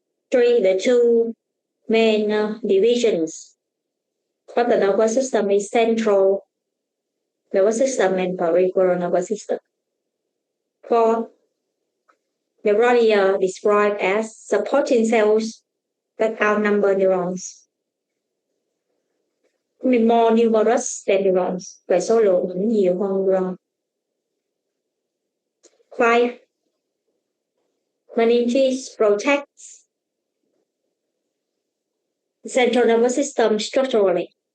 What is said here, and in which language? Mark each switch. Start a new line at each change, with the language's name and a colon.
English: Three, the two main divisions of the nervous system is central nervous system and peripheral nervous system. Four, neuronia described as supporting cells that outnumber neurons. More numerous than neurons,
Vietnamese: về số lượng vẫn nhiều hơn neuron.
English: Five, meninges protects the central nervous system structurally.